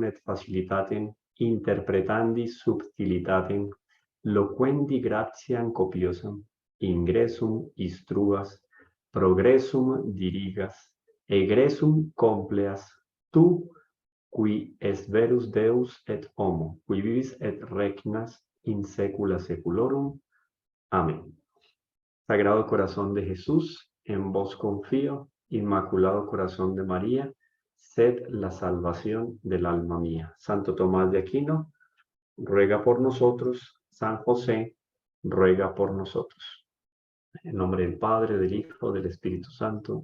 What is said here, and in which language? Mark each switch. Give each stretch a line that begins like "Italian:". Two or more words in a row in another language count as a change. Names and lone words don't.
Latin: et facilitatem, interpretandi subtilitatem, loquendi gratiam copiosam, ingressum instruas, progressum dirigas, egressum compleas, tu, qui es verus Deus et homo, qui vivis et regnas in saecula saeculorum.
Spanish: Amén. Sagrado Corazón de Jesús, en vos confío. Inmaculado Corazón de María, sed la salvación del alma mía. Santo Tomás de Aquino, ruega por nosotros. San José, ruega por nosotros. En nombre del Padre, del Hijo, del Espíritu Santo.